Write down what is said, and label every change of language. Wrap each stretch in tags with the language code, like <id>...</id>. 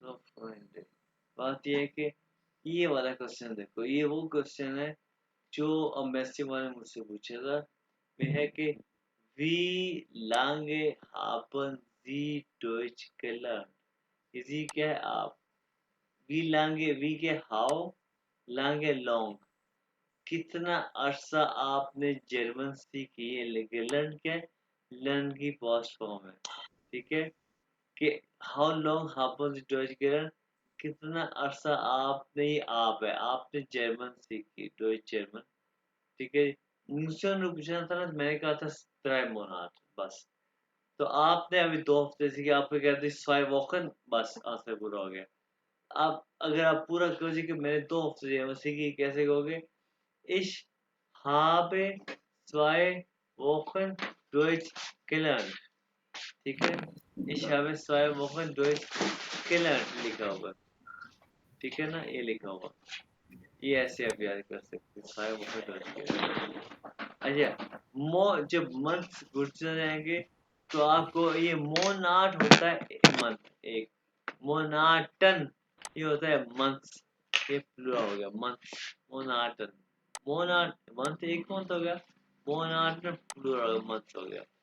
<hi>बात ये है कि ये वाला क्वेश्चन देखो, ये वो क्वेश्चन है जो अम्बेसी ने मुझसे पूछा था। वह है कि</hi> <de>wie lange haben Sie Deutsch gelernt?</de> <hi>इसी क्या है आप,</hi> <de>wie lange,</de> <hi>wie के how, lange long, कितना अरसा आपने जर्मन सीखी है। gelernt क्या है, learn की पास्ट फॉर्म है, ठीक है। कि how long</hi> <de>haben Sie Deutsch gelernt,</de> <hi>कितना अरसा आपने, ये आप है, आपने जर्मन सीखी, डॉइच जर्मन, ठीक है। मुझसे उन्होंने पूछा था ना, मैंने कहा था 3 मोनाट बस। तो आपने अभी 2 हफ्ते सीखे, आपको कहते हैं 2 वोकन, बस आंसर पूरा हो गया। आप अगर आप पूरा कहोगे कि मैंने 2 हफ्ते जर्मन सीखी, कैसे कहोगे?</hi> <de>Ich habe 2 Wochen Deutsch gelernt,</de> <hi>ठीक है।</hi> <de>Ich habe 2 Wochen Deutsch gelernt</de> <hi>लिखा होगा, ठीक है ना, ये लिखा होगा। ये ऐसे आप याद कर सकते हैं,</hi> <de>2 Wochen Deutsch gelernt।</de> <hi>अच्छा, मो जब मंथ गुड जाएंगे तो आपको ये मोनाट होता है मंथ एक, मोनाटन ये होता है मंथ, ये प्लूरल हो गया मंथ, मोनाटन, मोनाट मंथ एक मंथ हो गया, मोनाटन प्लूरल मंथ हो गया।</hi>